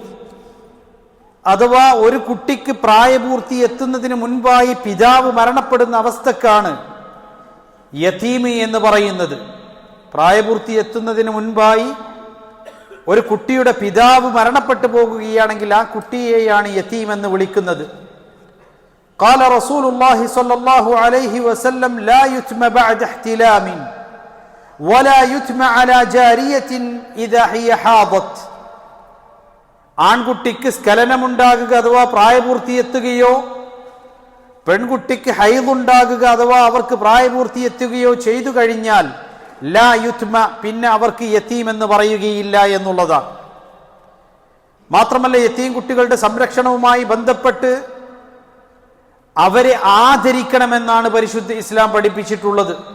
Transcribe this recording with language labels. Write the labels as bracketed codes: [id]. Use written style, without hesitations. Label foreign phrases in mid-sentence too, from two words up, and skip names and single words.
[ml] അഥവാ ഒരു കുട്ടിക്ക് പ്രായപൂർത്തി എത്തുന്നതിന് മുൻപായി പിതാവ് മരണപ്പെടുന്ന അവസ്ഥക്കാണ് യതീം എന്ന് പറയുന്നത്. പ്രായപൂർത്തി എത്തുന്നതിന് മുൻപായി ഒരു കുട്ടിയുടെ പിതാവ് മരണപ്പെട്ടു പോകുകയാണെങ്കിൽ ആ കുട്ടിയെയാണ് യതീം എന്ന് വിളിക്കുന്നത്. [ar] قال رسول الله صلى الله عليه وسلم لا يتم بعد احتلام ولا يتم على جارية إذا هي حاضت. [ml] ആൺകുട്ടിക്ക് സ്ഖലനമുണ്ടാകുക അഥവാ പ്രായപൂർത്തി എത്തുകയോ പെൺകുട്ടിക്ക് ഹൈദുണ്ടാകുക അഥവാ അവർക്ക് പ്രായപൂർത്തി എത്തുകയോ ചെയ്തു കഴിഞ്ഞാൽ [ar] لا يتم, [ml] പിന്നെ അവർക്ക് യതീം എന്ന് പറയുകയില്ല എന്നുള്ളതാണ്. മാത്രമല്ല യതീം കുട്ടികളുടെ സംരക്ഷണവുമായി ബന്ധപ്പെട്ട് അവരെ ആദരിക്കണമെന്നാണ് പരിശുദ്ധ ഇസ്ലാം പഠിപ്പിച്ചിട്ടുള്ളത്.